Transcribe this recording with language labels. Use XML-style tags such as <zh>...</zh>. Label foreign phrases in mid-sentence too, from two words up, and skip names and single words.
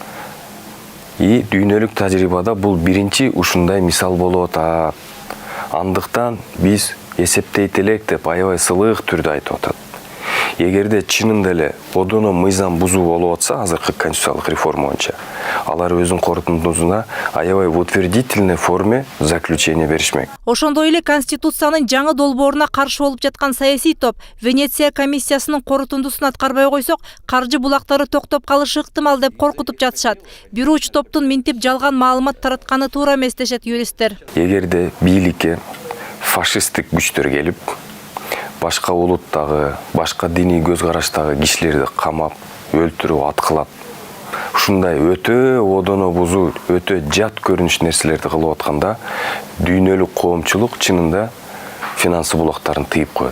<ky>И дүйнөлүк тажрыйбада бул биринчи ушундай мисал болуп атат. Андыктан биз эсептейт элек деп аябай сылык түрдө айтып атат. Эгерде чынында эле одоно мыйзам бузуу болуп атса, азыркы конституциялык реформа боюнча, алар өзүнүн корутундусуна аябай</ky> <ru>в утвердительной форме заключение</ru> <ky>беришмек. Ошондой эле Конституциянын жаңы долбооруна каршы болуп жаткан саясий топ Венеция комиссиясынын корутундусун аткарбай койсок, каржы булактары токтоп калышы ыктымал деп коркутуп жатышат. Бир уч топтун минтип жалган маалымат таратканы туура эмес дешет юристтер. Эгерде бийликке фашисттик күчтөр келип, башка улуттагы, башка диний көз караштагы кишилерди камап, өлтүрүп, аткылап, ушундай өтө одоно бузуу, өтө жат көрүнүш нерселерди кылып атканда, дүйнөлүк коомчулук чынында финансы булактарын тыйып коет.</ky>